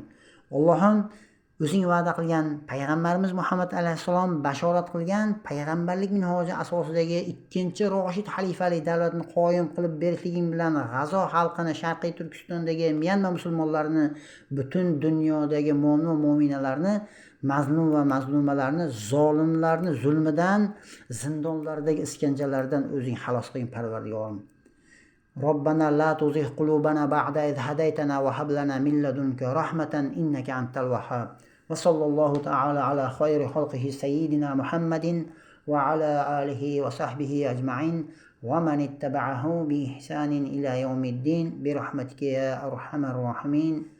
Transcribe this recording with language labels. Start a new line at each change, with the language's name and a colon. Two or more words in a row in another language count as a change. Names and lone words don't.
Uzbek: Allohim o'zing va'da qilgan payg'ambarimiz Muhammad alayhisalom bashorat qilgan payg'ambarlik minhoji asosidagi ikkinchi Roshid xalifalik davlatni qoyim qilib berishliging bilan G'azo xalqini, Sharqiy Turkistondagi Myanma musulmonlarini, butun dunyodagi mo'min va mo'minalarni, mazlum va mazlumalarni, zolimlarni zulmidan, zindonlardagi iskanjalardan o'zing xalos qilgin Parvardigorim.
Arabic: ربنا لا تزغ قلوبنا بعد إذ هديتنا وهب لنا من لدنك رحمة إنك أنت الوهاب. وصلى الله تعالى على خير خلقه سيدنا محمد وعلى آله وصحبه أجمعين ومن اتبعه بإحسان إلى يوم الدين برحمتك يا أرحم الراحمين.